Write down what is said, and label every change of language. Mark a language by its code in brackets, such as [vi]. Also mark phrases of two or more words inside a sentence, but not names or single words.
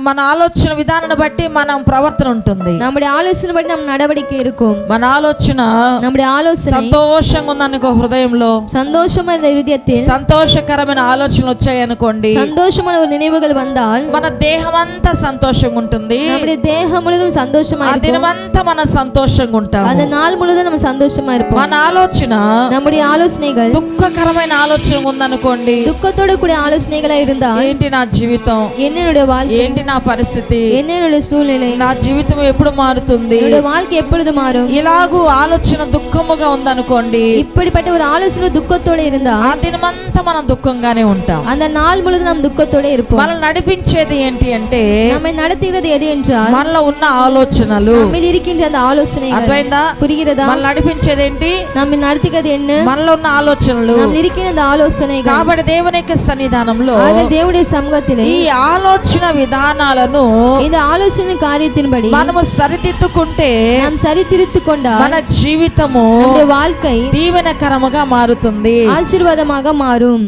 [te] మన ఆలోచన విధానాన్ని బట్టి మనం ప్రవర్తన ఉంటుంది. [ta] நம்முடைய ஆலோசனை படி நம் நடவடிக்கை இருக்கும். [te] మన ఆలోచన [ta] நம்முடைய ఆలోచన [te] సంతోషంగా ఉందనుకో, హృదయంలో [ta] சந்தோஷமான இதயத்தில் [te] సంతోషకరమైన ఆలోచనలు వచ్చాయనుకోండి, [ta] சந்தோஷமான ஒரு நினைவுகள் வந்தால் [te] మన దేహం అంతా సంతోషంగా ఉంటుంది. [ta] நம்முடைய தேகம் முழுவதும் சந்தோஷமா ఆ இருக்கும். [te] దినమంతా మనం సంతోషంగా ఉంటాం. [ta] அந்த நாள் முழுவதும் நம்ம சந்தோஷமா இருப்போம். [te] మన ఆలోచన [ta] நம்முடைய ஆலோசனைகள் [te] దుఃఖకరమైన ఆలోచన ఉందనుకోండి, [ta] துக்கத்தோட கூடிய ஆலோசனைகளா இருந்தா [te] ఏంటి నా జీవితం, [ta] என்னுடைய வாழ்க்கை, [te] ఏంటి నా పరిస్థితి, [ta] என்னுடைய சூழ்நிலை, [te] నా జీవితం ఎప్పుడు మారుతుంది, [ta] என்னுடைய வாழ்க்கை எப்பொழுது மாறும், [te] ఇలాగూ ఆలోచన దుఃఖముగా ఉందనుకోండి, [ta] இப்படிப்பட்ட ஒரு ஆலோசனை துக்கத்தோட இருந்தா [te] ఆ దినమంతా మనం దుఃఖంగానే ఉంటాం. [ta] அந்த நாள் முழுவதும் நாம் துக்கத்தோட இருப்போம். [te] మనల్ని నడిపించేది ఏంటి అంటే [ta] நம்மை நடத்துகிறது எது என்றால் [te] మనలో ఉన్న ఆలోచనలు. [ta] நம்மில் இருக்கின்ற அந்த ஆலோசனைகள். [te] అర్థమైందా? [ta] புரிகிறதா? [te] మనల్ని నడిపించేది ఏంటి? [ta] நம்மை நடத்துகிறது என்ன? [te] మనలో ఉన్న ఆలోచనలు. [ta] நம்மில் இருக்கின்ற அந்த ஆலோசனைகள். [te] కాబట్టి దేవుని యొక్క సన్నిధానంలో [ta] ஆக தேவனுடைய சமூகத்திலே [te] ఈ ఆలోచన విధానాలను [ta] இந்த ஆலோசனை காரியத்தின்படி [te] మనము సరిదిద్దుకుంటే [ta] நாம் சரித்திருத்துக் கொண்டால் [te] మన జీవితము [ta] நம்முடைய வாழ்க்கை [te] దీవెనకరముగా మారుతుంది. [ta] ஆசீர்வாதமாக மாறும்.